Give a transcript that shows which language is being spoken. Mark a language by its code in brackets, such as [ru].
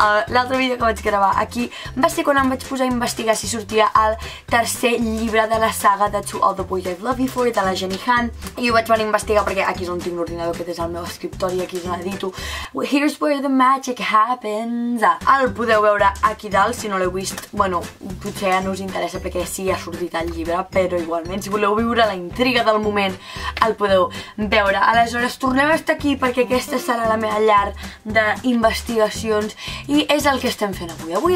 [ca] l'altre vídeo que vaig gravar aquí va ser quan em vaig posar a investigar si sortia el tercer llibre de la saga de To All the Boys I've Loved You For, de la Jenny Han, i ho vaig venir a investigar perquè aquí és on tinc l'ordinador, aquest és el meu escriptori, aquí és on edito. [en] Here's where the magic happens. [ca] El podeu veure aquí dalt, si no l'heu vist, bueno, potser ja no us interessa perquè sí ha sortit el llibre, però igualment, si voleu viure la intriga del moment, el podeu veure. Aleshores, tornem a estar aquí perquè aquesta serà la meva llar d'investigacions i és el que estem fent avui.